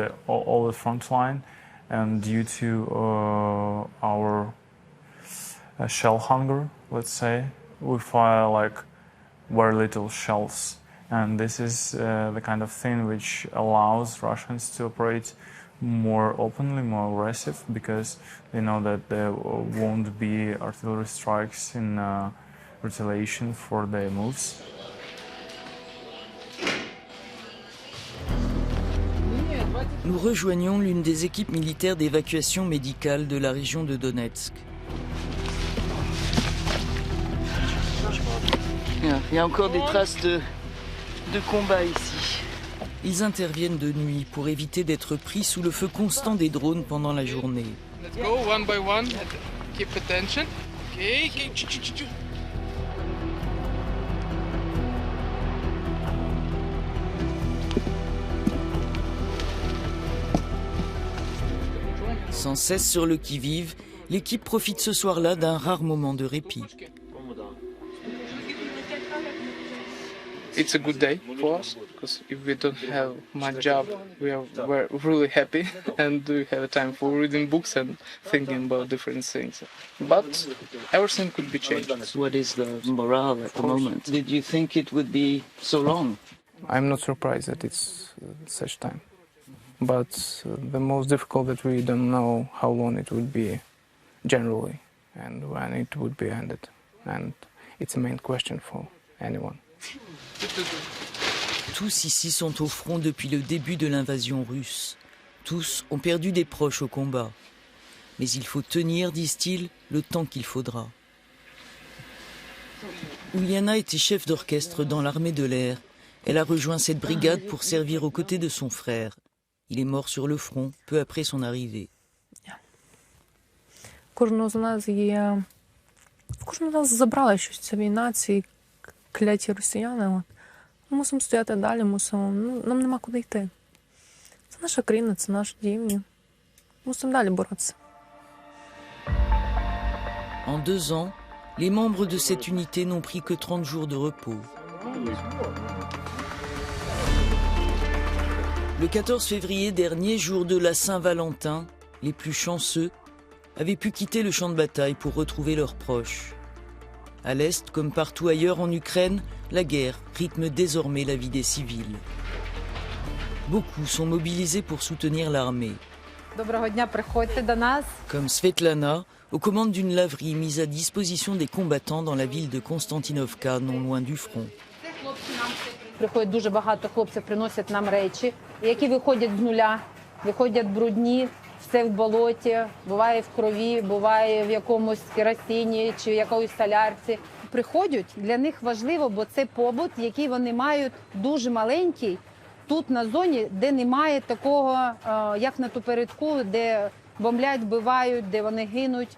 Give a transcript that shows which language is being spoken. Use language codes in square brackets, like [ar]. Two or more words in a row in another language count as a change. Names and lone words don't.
[en] the front line, and due to our shell hunger, let's say, we fire like very little shells, and this is the kind of thing which allows Russians to operate more openly, more aggressive, because they know that there won't be artillery strikes in retaliation for their moves. [fr] Nous rejoignons l'une des équipes militaires d'évacuation médicale de la région de Donetsk. Il y a encore des traces de combat ici. Ils interviennent de nuit pour éviter d'être pris sous le feu constant des drones pendant la journée. [en] Let's go one by one. Keep attention. Okay. [fr] Sans cesse sur le qui-vive, l'équipe profite ce soir-là d'un rare moment de répit. [en] It's a good day for us because if we don't have my job, we're really happy and we have time for reading books and thinking about different things. But everything could be changed. What is the morale at the moment? Did you think it would be so long? I'm not surprised that it's such time. But the most difficult that we don't know how long it would be generally and when it would be ended. And it's a main question for anyone. [fr] Tous ici sont au front depuis le début de l'invasion russe. Tous ont perdu des proches au combat. Mais il faut tenir, disent-ils, le temps qu'il faudra. Uliana était chef d'orchestre dans l'armée de l'air. Elle a rejoint cette brigade pour servir aux côtés de son frère. Il est mort sur le front peu après son arrivée. [uk] Кожного з нас забрала щось ця війна, ці кляті росіяни. Ми мусимо стояти далі, нам нема куди йти. Це наша країна, це наш дім. Мусимо далі боротися. [fr] En 2 ans, les membres de cette unité n'ont pris que 30 jours de repos. Le 14 février dernier, jour de la Saint-Valentin, les plus chanceux avaient pu quitter le champ de bataille pour retrouver leurs proches. À l'Est, comme partout ailleurs en Ukraine, la guerre rythme désormais la vie des civils. Beaucoup sont mobilisés pour soutenir l'armée. Comme Svetlana, aux commandes d'une laverie mise à disposition des combattants dans la ville de Konstantinovka, non loin du front. [uk] Приходить дуже багато хлопців, приносять нам речі, які виходять з нуля, виходять брудні, все в болоті, буває в крові, буває в якомусь керосині чи якоїсь солярці. Приходять, для них важливо, бо це побут, який вони мають дуже маленький, тут на зоні, де немає такого, як на тупередку, де бомблять, вбивають, де вони гинуть.